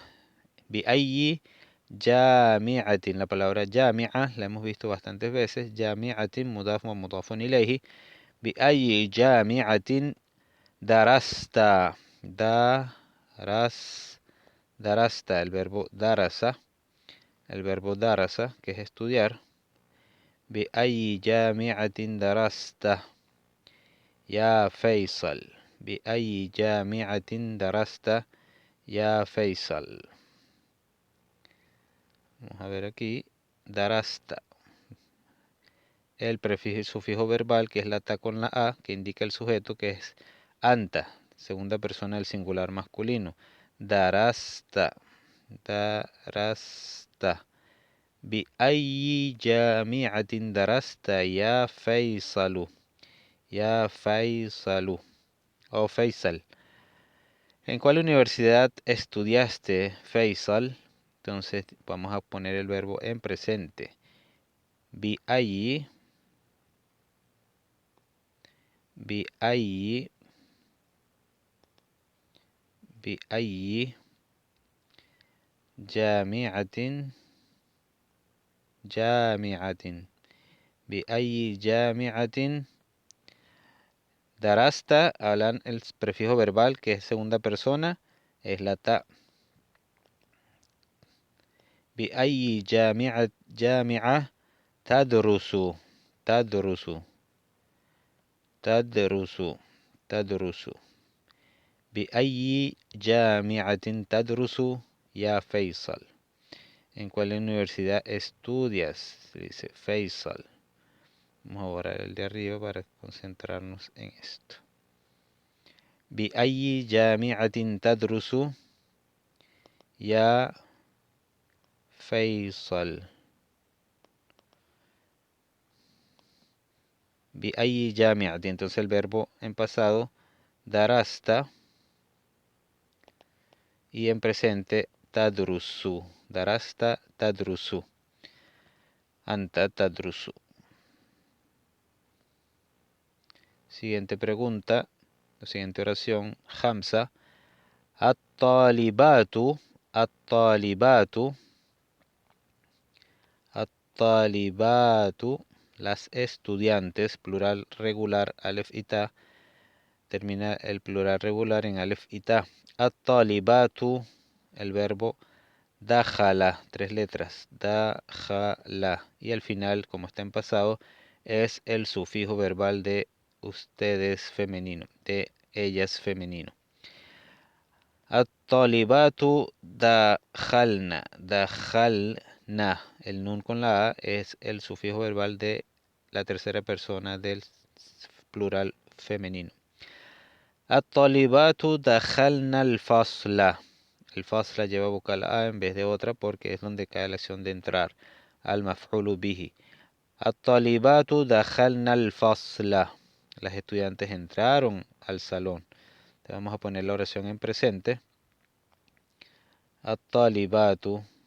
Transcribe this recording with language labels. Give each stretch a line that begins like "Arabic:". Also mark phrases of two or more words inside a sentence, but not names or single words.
Arabic: بأي جامعة,
Spanish: la palabra jami'a la hemos visto bastantes veces.
Arabic: جامعة، مضاف ومضاف إليه. بأي جامعة درست.
Spanish: Darasta, el verbo darasa, que es estudiar.
Arabic: بأي جامعة درست يا فيصل. بأي جامعة درست يا فيصل.
Spanish: Vamos a ver aquí, darasta. El prefijo y sufijo verbal, que es la ta con la a, que indica el sujeto, que es anta, segunda persona del singular masculino.
Arabic: درست. درست. بأي جامعة درست يا فيصلُ. يا فيصلُ. O Faisal.
Spanish: ¿En cuál universidad estudiaste, Faisal? Entonces vamos a poner el verbo en presente.
Arabic: بأي جامعة بأي جامعة درست.
Spanish: Hablan el prefijo verbal, que es segunda persona, es la ta.
Arabic: بأي جامعة تدرس. بأي جامعة تدرس يا فيصل.
Spanish: ¿En cuál universidad estudias? Se dice Faisal. Vamos a borrar el de arriba para concentrarnos en esto.
Arabic: بأي جامعة تدرس يا فيصل. بأي جامعة.
Spanish: Entonces el verbo en pasado, darasta, y en presente, tadrusu.
Arabic: درست تدرس. أنت تدرس.
Spanish: Siguiente pregunta, la siguiente oración, Hamza. At-talibatu, las estudiantes, plural regular, alef y ta. Termina el plural regular en alef y ta. At-talibatu, el verbo dakhala, 3 letras, dakhala. Y al final, como está en pasado, es el sufijo verbal de ustedes femenino, de ellas femenino.
Arabic: الطالبات دخلن,
Spanish: el nun con la a es el sufijo verbal de la tercera persona del plural femenino.
Arabic: الطالبات دخلن الفصل.
Spanish: El fasla lleva vocal a en vez de otra porque es donde cae la acción de entrar,
Arabic: المفعول به. الطالبات دخلن الفصل.
Spanish: Las estudiantes entraron al salón. Te vamos a poner la oración en presente. At-talibatu